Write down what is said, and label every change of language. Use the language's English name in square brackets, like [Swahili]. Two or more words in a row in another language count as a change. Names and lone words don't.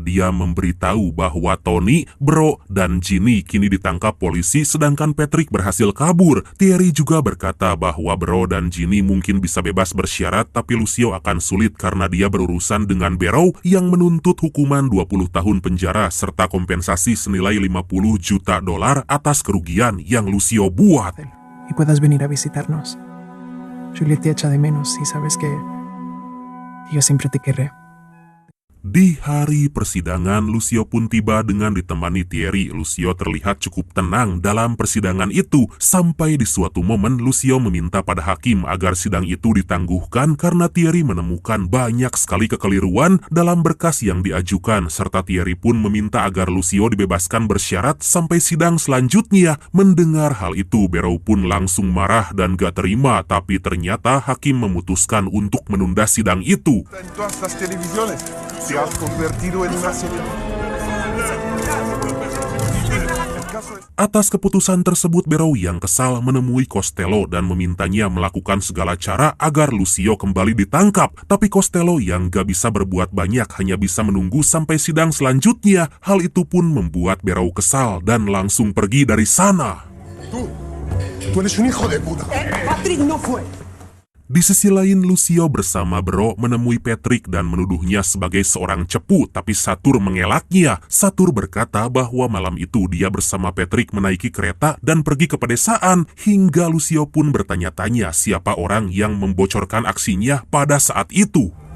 [Indonesian] Dia memberitahu bahwa Tony, Bro, dan Ginny kini ditangkap polisi sedangkan Patrick berhasil kabur. Thierry juga berkata bahwa Bro dan Ginny mungkin bisa bebas bersyarat, tapi Lucio akan sulit karena dia berurusan dengan Barrow yang menuntut hukuman 20 tahun penjara serta kompensasi senilai 50 juta dolar atas kerugian yang Lucio buat. [Spanish] Y puedas venir a visitarnos. Juliet te echa de menos y sabes que yo siempre te querré. [Indonesian] Di hari persidangan, Lucio pun tiba dengan ditemani Thierry. Lucio terlihat cukup tenang dalam persidangan itu, sampai di suatu momen Lucio meminta pada hakim agar sidang itu ditangguhkan karena Thierry menemukan banyak sekali kekeliruan dalam berkas yang diajukan, serta Thierry pun meminta agar Lucio dibebaskan bersyarat sampai sidang selanjutnya. Mendengar hal itu, Barrow pun langsung marah dan gak terima, tapi ternyata hakim memutuskan untuk menunda sidang itu. [Spanish] Se ha convertido en una [Indonesian] Atas keputusan tersebut, Barrow yang kesal menemui Costello dan memintanya melakukan segala cara agar Lucio kembali ditangkap. Tapi Costello yang gak bisa berbuat banyak, hanya bisa menunggu sampai sidang selanjutnya. Hal itu pun membuat Barrow kesal dan langsung pergi dari sana. [Spanish] Tú eres un hijo de puta. Patrick no fue. [Indonesian] Di sisi lain, Lucio bersama Bro menemui Patrick dan menuduhnya sebagai seorang cepu, tapi Satur mengelaknya. Satur berkata bahwa malam itu dia bersama Patrick menaiki kereta dan pergi ke pedesaan, hingga Lucio pun bertanya-tanya siapa orang yang membocorkan aksinya pada saat itu.